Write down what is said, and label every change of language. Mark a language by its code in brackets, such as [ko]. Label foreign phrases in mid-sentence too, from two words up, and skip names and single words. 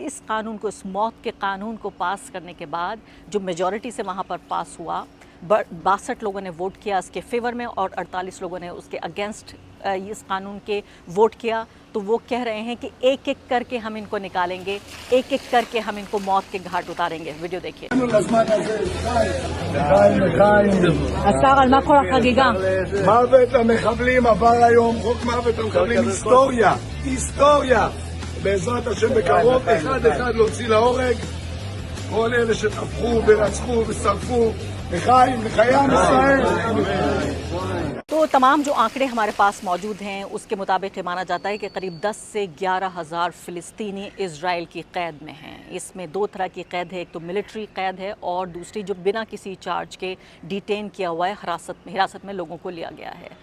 [hi] इस कानून को, इस मौत के कानून को पास करने के बाद जो मेजॉरिटी से वहाँ पर पास हुआ, 62 लोगों ने वोट किया इसके फेवर में और 48 लोगों ने उसके अगेंस्ट इस कानून के वोट किया। तो वो कह रहे हैं कि एक एक करके हम इनको निकालेंगे, एक एक करके हम इनको मौत के घाट उतारेंगे। वीडियो देखिए। [he] השר, על מה כל החגיגה? מוות המחבלים עבר היום, חוק מוות המחבלים, היסטוריה, היסטוריה. בעזרת השם בקרוב, אחד אחד להוציא להורג כל אלה שטבחו ורצחו ושרפו. לחיים, לחיי עם ישראל. [hi] तो तमाम जो आंकड़े हमारे पास मौजूद हैं उसके मुताबिक ये माना जाता है कि करीब 10 से 11 हज़ार फ़िलिस्तीनी इजराइल की क़ैद में हैं। इसमें दो तरह की क़ैद है, एक तो मिलिट्री क़ैद है और दूसरी जो बिना किसी चार्ज के डिटेन किया हुआ है, हिरासत में लोगों को लिया गया है।